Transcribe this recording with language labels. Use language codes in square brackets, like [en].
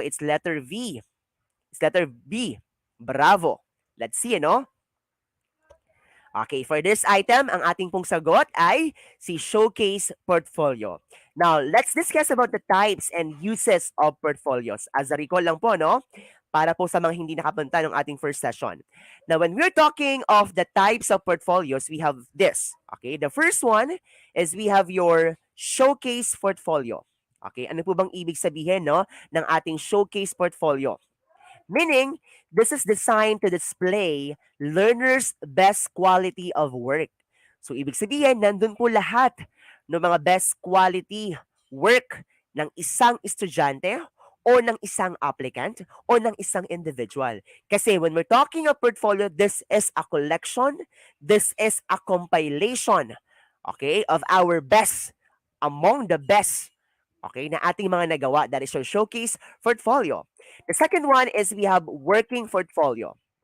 [en] It's letter V. It's letter B. Bravo. Let's see, ano? Okay, for this item, [tl] ang ating pong sagot ay si Showcase Portfolio. [en] Now, let's discuss about the types and uses of portfolios. As a recall lang po, no? [tl] Para po sa mga hindi nakapunta ng ating first session. [en] Now, when we're talking of the types of portfolios, we have this. Okay, the first one is we have your Showcase Portfolio. [tl] Okay, ano po bang ibig sabihin, no, ng ating Showcase Portfolio? [en] Meaning, this is designed to display learners' best quality of work. [tl] So, ibig sabihin, nandun po lahat ng mga best quality work ng isang estudyante o ng isang applicant o ng isang individual. [en] Kasi when we're talking of portfolio, this is a collection, this is a compilation, okay, of our best, among the best, okay, [tl] na ating mga nagawa. [en] That is your showcase portfolio. The second one is we have working portfolio.